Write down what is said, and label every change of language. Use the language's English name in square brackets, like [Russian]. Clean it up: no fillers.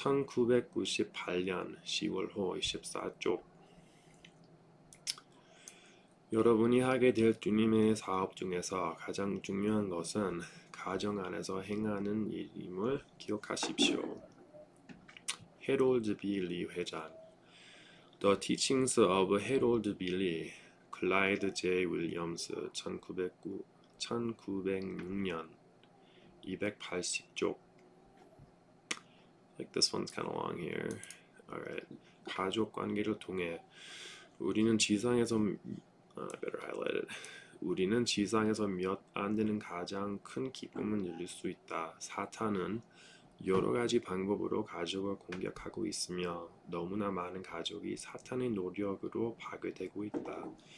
[Korean] 1998년 10월호 24쪽. 여러분이 하게 될 주님의 사업 중에서 가장 중요한 것은 가정 안에서 행하는 일임을 기억하십시오. 해롤드 빌리 회장. [English] The Teachings of Harold Billy, 클라이드 J. [Korean] 윌리엄스, 1906년 280쪽. [English] Like this one's kind of long here. Alright. [Korean] 가족 관계를 통해 우리는 지상에서 [English] I better highlight it. [Korean] 우리는 지상에서 몇 안 되는 가장 큰 기쁨을 누릴 수 있다. 사탄은 여러 가지 방법으로 가족을 공격하고 있으며 너무나 많은 가족이 사탄의 노력으로 파괴되고 있다.